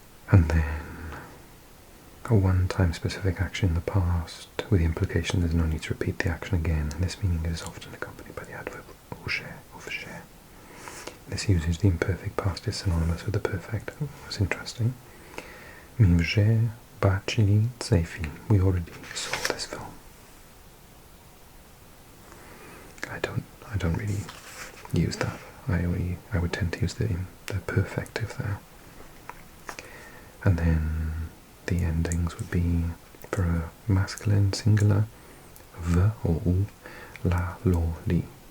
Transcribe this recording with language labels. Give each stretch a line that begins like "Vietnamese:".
English: And then a one-time specific action in the past with the implication there's no need to repeat the action again, and this meaning is often accompanied by the adverb уже. This uses the imperfect past is synonymous with the perfect. Oh, that's interesting.
Ukrainian: Ми вже бачили цей film.
English: We already saw this film. I don't really use that. I would tend to use the perfective there. And then the endings would be for a masculine singular v or u, la, lo, li.